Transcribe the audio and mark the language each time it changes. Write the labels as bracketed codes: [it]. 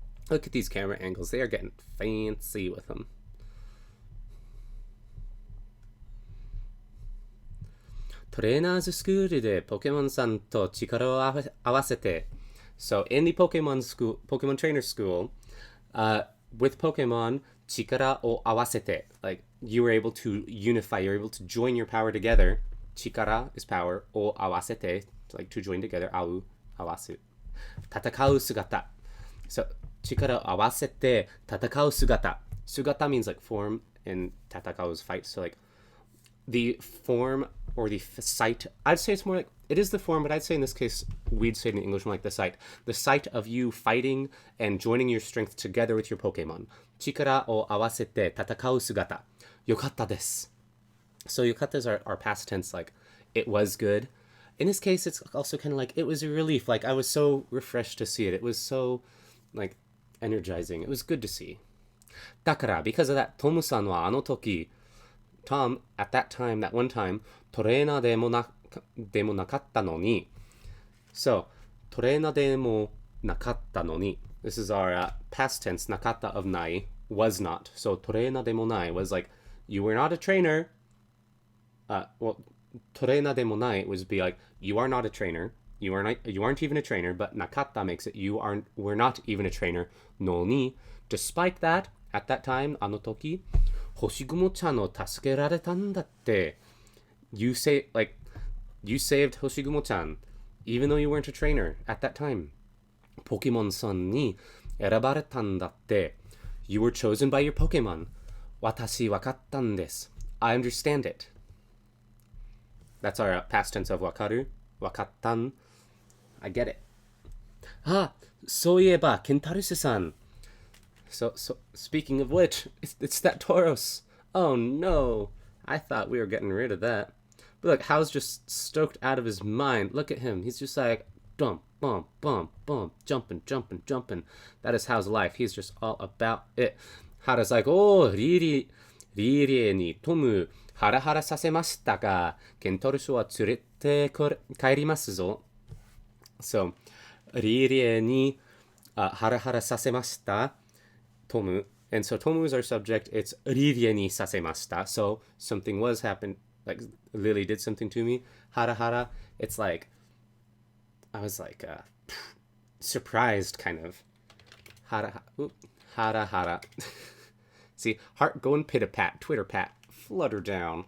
[en] Look at these camera angles. They are getting fancy with them. [ja] Trainers school で Pokemon さんと力を合わせて. [en] So in the Pokemon trainer school, with Pokemon, [ja] 力を合わせて, [en] like you were able to unify, you're able to join your power together. 力 is power, [ja] を合わせて, [en] like to join together, [ja] 合う、合わす。戦う姿. So 力を合わせて戦う姿. [en] Sugata means like form, and 戦う is fight. So like the form or the sight, I'd say it's more like, it is the form, but I'd say in this case, we'd say it in English more like the sight. The sight of you fighting and joining your strength together with your Pokemon. [ja] 力を合わせて戦う姿.よかったです. [en] So yokata is our past tense, like, it was good. In this case, it's also kind of like, it was a relief. Like, I was so refreshed to see it. It was so, like, energizing. It was good to see. [ja] だから、 [en] because of that, [ja] トムさんはあの時, [en] Tom, at that time, that one time, [ja] トレーナーでもなかったのに. So, トレーナーでもなかったのに. [en] This is our past tense, [ja] なかった [en] of ない, was not. So, [ja] トレーナーでもない [en] was like, you were not a trainer. Well, トレーナーでもない would be like, you are not a trainer. You aren't even a trainer, but [ja] なかった [en] makes it, we're not even a trainer. [ja] のに, [en] despite that, at that time, [ja] あの時, 星雲ちゃんを助けられたんだって. [en] You saved 星雲ちゃん, even though you weren't a trainer at that time. [ja] ポケモンさんに選ばれたんだって. [en] You were chosen by your Pokemon. [ja] 私わかったんです. [en] I understand it. That's our past tense of [ja] わかる. わかったん. [en] I get it. [ja] あ、そういえば、ケンタルスさん. [en] So speaking of which, it's that Tauros. Oh no. I thought we were getting rid of that. But look, Hal's just stoked out of his mind. Look at him. He's just like, dump, bump, bump, bump, jumping, jumping, jumping. That is Hal's life. He's just all about it. Hara's like, oh, [ja] リリエにトム、ハラハラさせましたが、ケントルスは連れて帰りますぞ。 So, リリエにハラハラさせました。 [en] Tomu. And so Tomu is our subject. It's [ja] Ririe ni sasemashita. [en] So something was happened. Like Lily did something to me. [ja] Hara hara. [en] It's like, I was like surprised kind of. [ja] Hara hara. [en] See, heart going pitter-pat, Twitter-pat, flutter down.